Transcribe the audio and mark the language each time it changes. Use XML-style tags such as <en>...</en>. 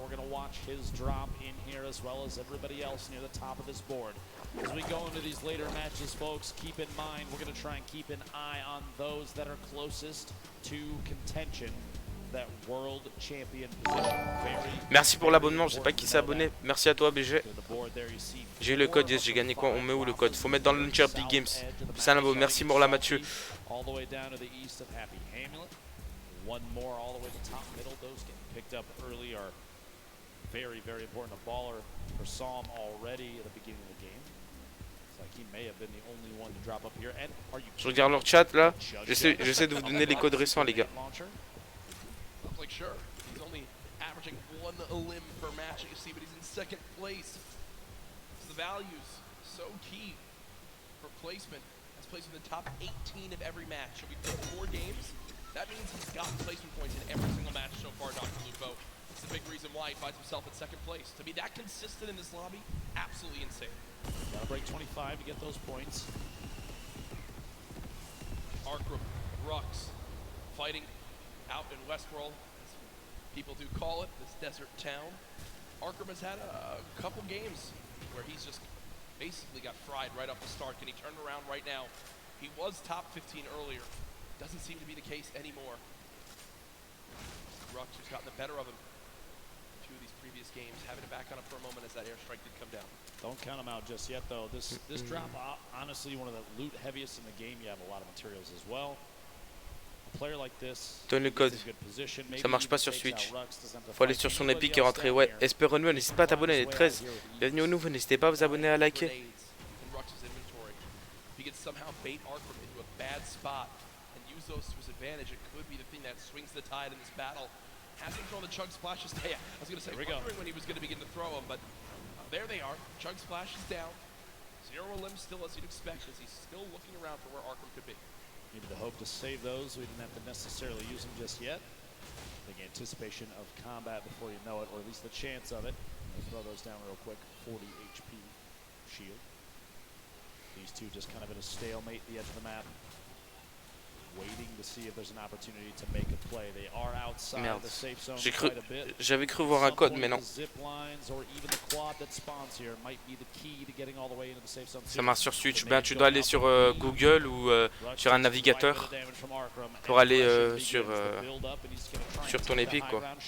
<en>We're going to watch his drop in here as well as everybody else near the top of this board. As we go into these later matches, folks, keep in mind we're going to try and keep an eye on those that are closest to contention. That world champion position.</en> <fr>Merci pour l'abonnement, je sais pas qui s'est abonné. Merci à toi BG. J'ai eu le code, yes, j'ai gagné quoi? On met où le code? Faut mettre dans le launcher Big Games. Salam, merci Morla Mathieu.</fr> <en>All the way down to the east of Happy Hamlet. One more all the way to the top middle. Those getting picked up early are very, very important. A baller for Psalm already at the beginning of the game. It's like he may have been the only one to drop up here. And are you</en> <fr>Je regarde leur chat là. J'essaie de vous donner les codes récents les gars.</fr> <en>Like sure, he's only averaging 1 limb per match, you see, but he's in second place. So the values so key for placement. That's placed in the top 18 of every match. If we play 4 games, that means he's gotten placement points in every single match so far, Dr. Lupo. It's the big reason why he finds himself in second place. To be that consistent in this lobby, absolutely insane. Gotta break 25 to get those points. Arkham, Rux, fighting out in Westworld, as people do call it, this desert town. Arkham has had a couple games where he's just basically got fried right off the start. Can he turn around right now? He was top 15 earlier. Doesn't seem to be the case anymore. Rux, who's gotten the better of him in 2 of these previous games, having it back on him for a moment as that airstrike did come down. Don't count him out just yet, though. This drop, honestly, one of the loot heaviest in the game. You have a lot of materials as well. A player like this,</en> <fr>donne le code. Ça marche pas sur Switch. Faut aller sur son Epic et rentrer. Ouais, Esper Renewal, n'hésite pas à t'abonner, les 13. Bienvenue aux nouveaux, n'hésitez pas à vous abonner, à liker.</fr> <en>If he could somehow bait Arkham into a bad spot and use those to his advantage, it could be the thing that swings the tide in this battle. Hasn't thrown the Chug Splashes. Yeah, I was going to say, wondering when he was going to begin to throw them, but there they are. Chug Splash is down. 0 limbs still as you'd expect, as he's still looking around for where Arkham could be. Maybe the hope to save those. We didn't have to necessarily use them just yet. I think anticipation of combat before you know it, or at least the chance of it. Let's throw those down real quick. 40 HP shield. These two just kind of at a stalemate at the edge of the map, waiting to see if there's an opportunity to make a play. They are outside the safe zone quite a bit.</en> <fr>J'avais cru voir un code, mais non.</fr> <en>Zip lines or even the quad that spawns here might be the key to getting all the way into the safe zone.</en> <fr>Ça marche sur Switch. Ben, tu dois aller sur Google ou sur un navigateur pour aller sur ton Epic, quoi.</fr>